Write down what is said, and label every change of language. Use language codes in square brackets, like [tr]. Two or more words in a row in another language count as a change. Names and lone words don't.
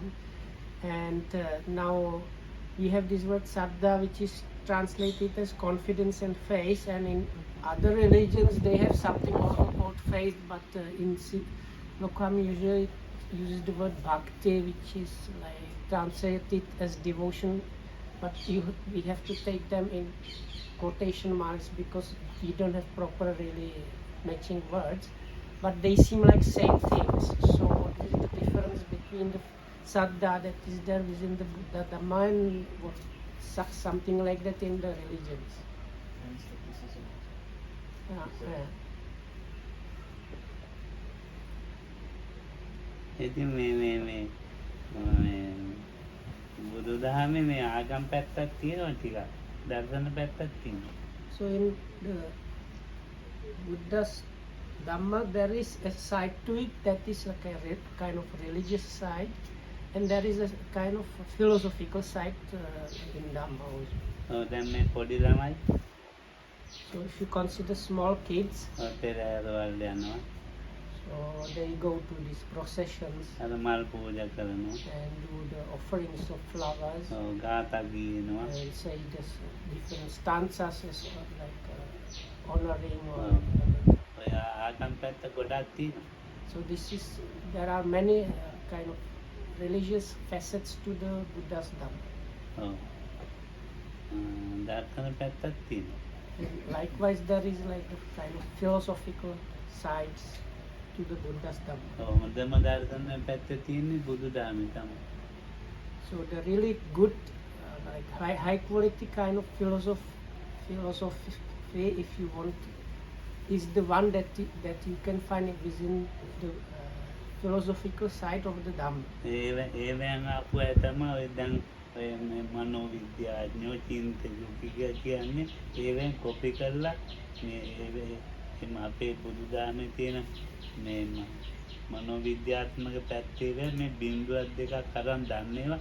[en] And now we have this word saddha, which is translated as confidence and faith, and in other religions they have something also called faith, but in Lokham usually uses the word bhakti, which is like translated as devotion, but we have to take them in quotation marks because we don't have proper really matching words, but they seem like same things. So what is the difference between the saddha that is there within the Buddha Dhamma and what something like that in the religions? [si] ඉතින් මේ බුදුදහමේ මේ ආගම් පැත්තක් තියෙනවා ටිකක්. දර්ශන පැත්තක් තියෙනවා. [en] So in the Buddha's Dhamma, there is a side to it that is like a kind of religious side, and there is a kind of philosophical side in Dhamma also. [si] දැන් මේ පොඩි ළමයි [en] So if you consider small kids, [si] පෙරහැරවල් යනවා. [en] so they go to these processions [si] අර මල් පූජා කරනවා. [en] and do the offerings of flowers [si] ගාථා කියනවා. [en] and say just different stanzas as like honoring or [si] ඔය ආගම් පැත්ත ගොඩක් තියෙනවා. [en] so this is there are many kind of religious facets to the Buddha's Dhamma. [si] ඔව්. දර්ශන පැත්තක් තියෙනවා. [en] And likewise there is like a kind of philosophical sides to the Buddha's Dhamma. [si] හොඳම දර්ශන පැත්ත තියෙන්නේ බුදුදහමේ තමයි. [en] So the really good like high quality kind of philosophy if you want is the one that you can find within the philosophical side of the Dhamma. [si] ඒවෙන් ආපු අය තමයි ඔය දැන් ඔය මනෝවිද්‍යාඥයෝ චින්තකයෝ කියන්නේ ඒවෙන් කොපි කරලා මේ අපේ බුදුදහමේ තියෙන මේ මනෝවිද්‍යාත්මක පැත්තේ මේ බිඳුවක් දෙකක් අරන් දන්නේවා.